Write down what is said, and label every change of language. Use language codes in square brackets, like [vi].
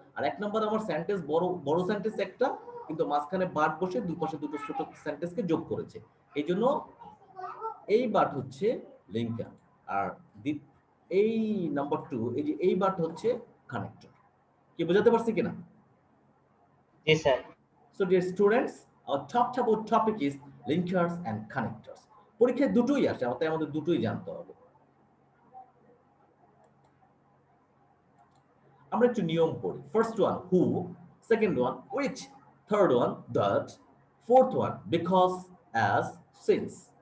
[bn] আর এক নম্বরে আমার সেন্টেন্স বড় বড় সেন্টেন্স একটা, কিন্তু মাঝখানে বাট বসে দুই পাশে দুটো ছোট সেন্টেন্সকে যোগ করেছে, এই জন্য এই বাট হচ্ছে লিঙ্কার। আর এই নাম্বার টু, এই যে এই বাট হচ্ছে কানেক্টর। কি বোঝাতে পারছি কিনা? জি sir. [en] So dear students, our talked about topic is linkers and connectors. [bn] পরীক্ষায় দুটোই আসে, আমাদের দুটোই জানতে হবে। আমরা একটু নিয়ম পড়ি। [en] First one who, second one which, third one that, fourth one because, as, since।